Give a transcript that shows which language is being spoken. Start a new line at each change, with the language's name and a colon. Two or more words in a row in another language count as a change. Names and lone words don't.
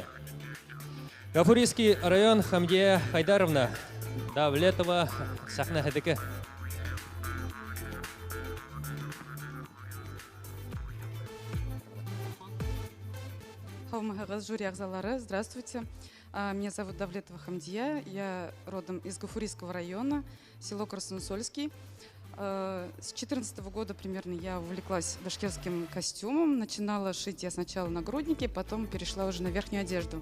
Russian: Гафурийский район,
Bashkir: Хәмдиә Хайдаровна Давлетова, сәхнә һеҙҙеке. Жюри ағзалары,
Russian: здравствуйте. Меня зовут Давлетова Хамдия, я родом из Гафурийского района, село Красносольский. С 2014 года примерно я увлеклась башкирским костюмом, начинала шить я сначала нагрудники, потом перешла уже на верхнюю одежду.